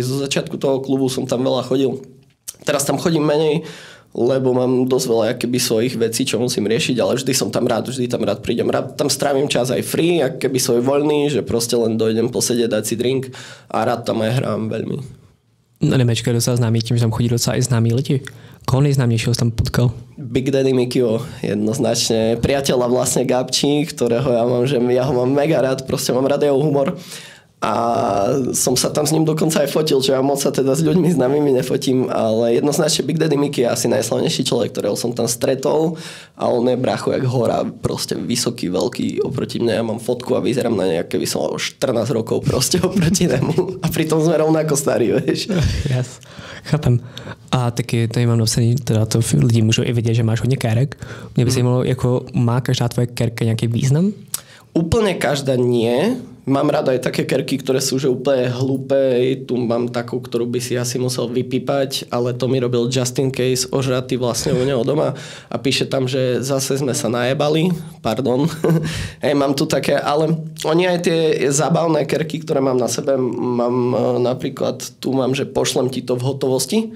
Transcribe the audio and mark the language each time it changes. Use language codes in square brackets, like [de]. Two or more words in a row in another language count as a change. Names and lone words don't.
[sk] Zo začiatku toho klubu som tam veľa chodil. Teraz tam chodím menej, lebo mám dosť veľa akoby svojich vecí, čo musím riešiť, ale vždy som tam rád prídem. Rád tam strávim čas aj free, akoby svoj voľný, že proste len dojdem posedieť, dať si drink a rád tam aj hrám veľmi. [cs] No Nemečko je docela známý tím, že tam chodí docela i známí lidi. Koho nejznámějšího jsi tam potkal? [sk] Big Daddy Mikio, jednoznačne. Priateľa vlastne Gabčí, ktorého ja ho mám mega rád, proste mám rád jeho humor. A som sa tam s ním dokonca aj fotil, čo ja moc sa teda s ľuďmi známymi nefotím, ale jednoznačne Big Daddy Mickey je asi najslavnejší človek, ktorého som tam stretol a on je bracho jak hora, proste vysoký, veľký oproti mne. Ja mám fotku a vyzerám na nejak, keby som mal 14 rokov proste oproti nemu a pritom sme rovnako starí, vieš. Yes. Chápem. [cs] A taky tady mám napsaný, teda to lidi můžou i vidět, že máš hodně kérek. Mě by zajímalo, jako má každá tvoje kérka nějaký význam? [sk] Úplne každá nie. Mám rada aj také kerky, ktoré sú že úplne hlúpe. Tu mám takú, ktorú by si asi musel vypípať, ale to mi robil Justin Case, ožratý vlastne u neho doma a píše tam, že zase sme sa najebali. Pardon. Hej, mám tu také, ale oni aj tie zábavné kerky, ktoré mám na sebe, mám napríklad, tu mám, že pošlem ti to v hotovosti.